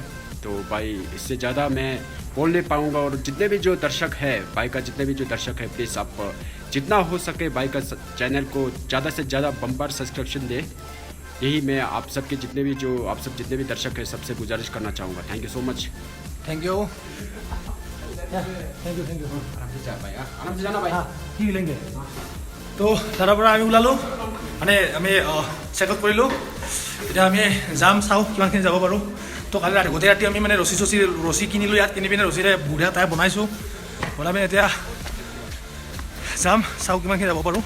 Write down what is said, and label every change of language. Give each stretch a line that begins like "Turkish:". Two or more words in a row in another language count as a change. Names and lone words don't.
Hindi: तो भाई इससे ज़्यादा मैं बोल नहीं पाऊँगा। और जितने भी जो दर्शक है भाई का, जितने भी जो दर्शक है, प्लीज़ आप जितना हो सके भाई का चैनल को ज़्यादा से ज़्यादा
English: bumper subscription
Hindi: दे। यही मैं आप सबके जितने भी दर्शक है सबसे गुजारिश करना चाहूँगा।
English: Thank you so much. Thank you.
Hindi: आराम से जाना भाई।
Assamese: কি লেংগে? তো তাৰ পৰা আমি ওলালোঁ, মানে আমি চেকআউট কৰিলোঁ। এতিয়া আমি যাম, চাওঁ কিমানখিনি যাব পাৰোঁ। তো কালি গোটেই ৰাতি আমি মানে ৰছী কিনিলোঁ, ইয়াত কিনি পিনে ৰছীৰে বুঢ়া টায়াৰ বনাইছোঁ। বনাই পিনে এতিয়া যাম, চাওঁ কিমানখিনি যাব পাৰোঁ।